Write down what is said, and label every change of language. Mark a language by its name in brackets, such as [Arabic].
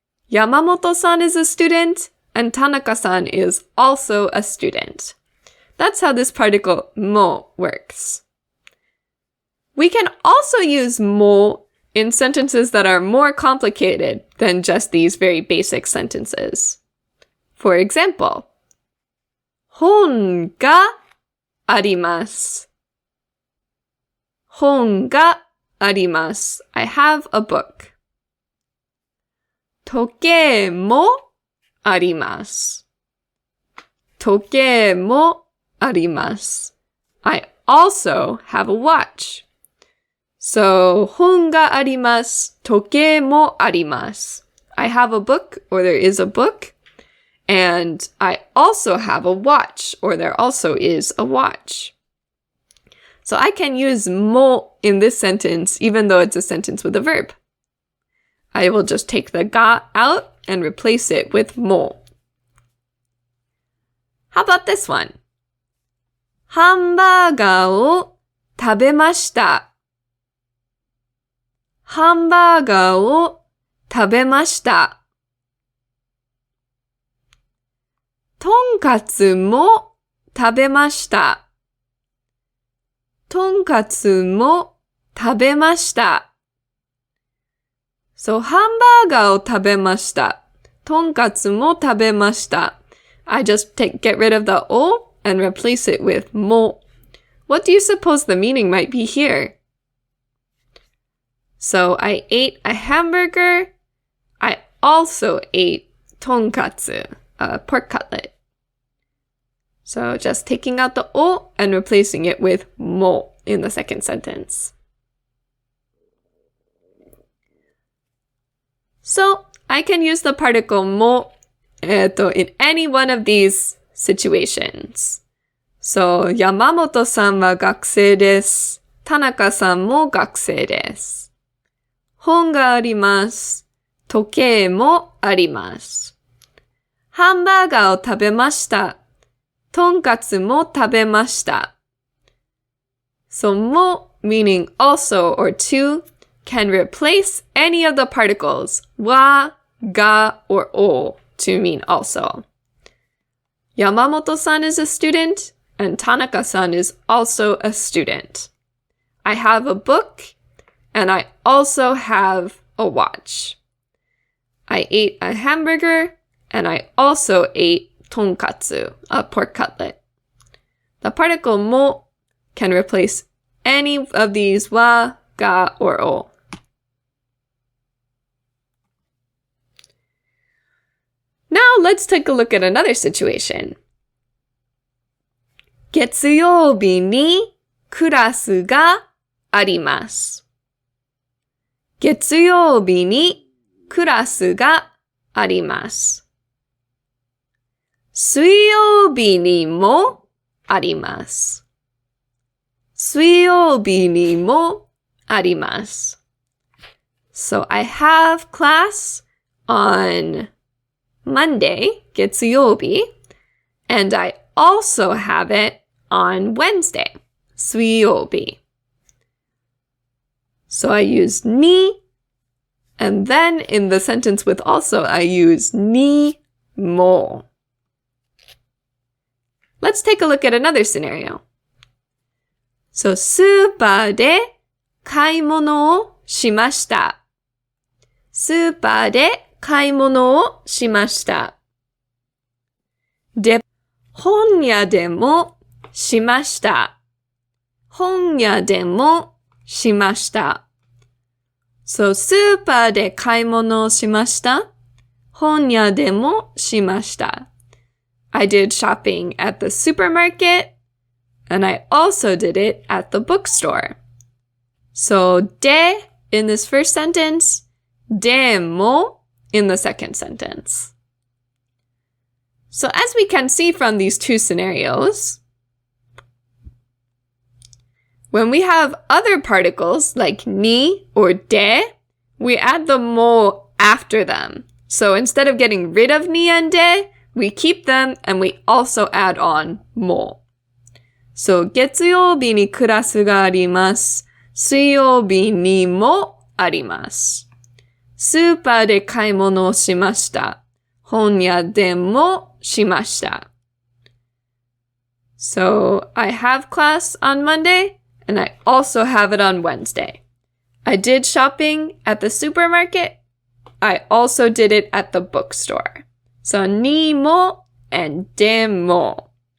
[English] Yamamoto-san is a student, and Tanaka-san is also a student. That's how this particle mo works. We can also use mo in sentences that are more complicated than just these very basic sentences. For example, [Japanese] 本があります。本があります。 [English] I have a book. [Japanese] 時計もあります。時計もあります。 [English] I also have a watch. [Japanese] So, 本があります。時計もあります。 [English] I have a book, or there is a book. And I also have a watch, or there also is a watch. So I can use mo in this sentence, even though it's a sentence with a verb. I will just take the ga out and replace it with mo. How about this one? [Japanese] ハンバーガーを食べました。ハンバーガーを食べました。とんかつも食べました。とんかつも食べました。 So, ハンバーガーを食べました。とんかつも食べました。 [English] I just get rid of the o and replace it with mo. What do you suppose the meaning might be here? So, I ate a hamburger. I also ate tonkatsu, a pork cutlet. So, just taking out the o and replacing it with mo in the second sentence. So, I can use the particle mo in any one of these situations. [Japanese] So, Yamamoto-san wa gakusei desu. Tanaka-san mo gakusei desu. 本があります。時計もあります。ハンバーガーを食べました。とんかつも食べました。 [English] So, mo meaning also or to can replace any of the particles wa, ga, or o to mean also. Yamamoto-san is a student, and Tanaka-san is also a student. I have a book, and I also have a watch. I ate a hamburger, and I also ate tonkatsu, a pork cutlet. The particle mo can replace any of these wa, ga, or o. Now let's take a look at another situation. [Japanese] 月曜日にクラスがあります。月曜日にクラスがあります。水曜日にもあります。水曜日にもあります。 [English] So I have class on Monday, 月曜日, and I also have it on Wednesday, 水曜日. So I use ni, and then in the sentence with also, I use ni mo. Let's take a look at another scenario. [Japanese] So, スーパーで買い物をしました。スーパーで買い物をしました。で、本屋でもしました。本屋でもしました。 So, スーパーで買い物をしました。本屋でもしました。 [English] I did shopping at the supermarket, and I also did it at the bookstore. So, で in this first sentence, でも in the second sentence. So, as we can see from these two scenarios, when we have other particles like ni or de, we add the mo after them. So instead of getting rid of ni and de, we keep them and we also add on mo. [Japanese] So 月曜日にクラスがあります。水曜日にもあります。スーパーで買い物をしました。本屋でもしました。 [English] So I have class on Monday.And I also have it on Wednesday. I did shopping at the supermarket. I also did it at the bookstore. So, ni mo and de mo.